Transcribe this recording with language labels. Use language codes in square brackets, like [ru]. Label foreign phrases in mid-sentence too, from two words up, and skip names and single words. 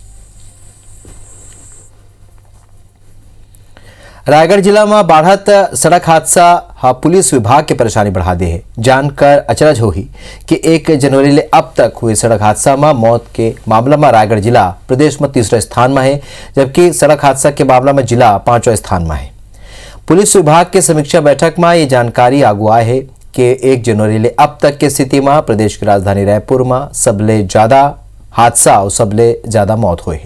[hne] रायगढ़ जिला में बढ़त सड़क हादसा पुलिस विभाग के परेशानी बढ़ा दे है। जानकर अचरज होगी कि 1 जनवरी ले अब तक हुए सड़क हादसा में मौत के मामला में रायगढ़ जिला प्रदेश में 3रा स्थान में है, जबकि सड़क हादसा के मामला में जिला 5वां स्थान में है। पुलिस विभाग के समीक्षा बैठक में ये जानकारी आगू आई है कि 1 जनवरी ले अब तक की स्थिति में प्रदेश की राजधानी रायपुर में सबले ज्यादा हादसा और सबले ज्यादा मौत हुए है।